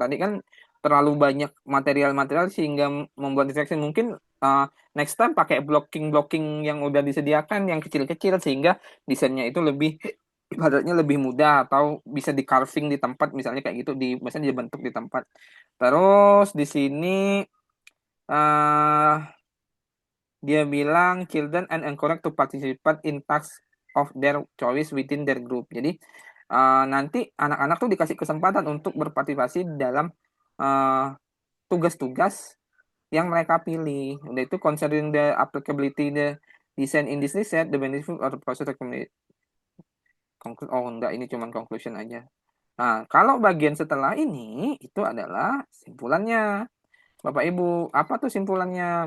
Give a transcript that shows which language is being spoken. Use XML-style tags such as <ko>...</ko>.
<id>Tadi kan terlalu banyak material-material sehingga membuat distraction. Mungkin next time pakai blocking-blocking yang udah disediakan yang kecil-kecil sehingga desainnya itu lebih ibaratnya lebih mudah atau bisa di carving di tempat misalnya kayak gitu misalnya dibentuk di tempat. Terus di sini eh dia bilang</id> <en>children and encourage to participate in tasks of their choice within their group.</en> <id>Jadi nanti anak-anak tuh dikasih kesempatan untuk berpartisipasi dalam tugas-tugas yang mereka pilih. Udah itu</id> <en>considering the applicability the design in this research, the benefit or the process recommended.</en> <id>Oh enggak, ini cuma conclusion aja. Nah, kalau bagian setelah ini itu adalah simpulannya. Bapak Ibu, apa tuh simpulannya?</id>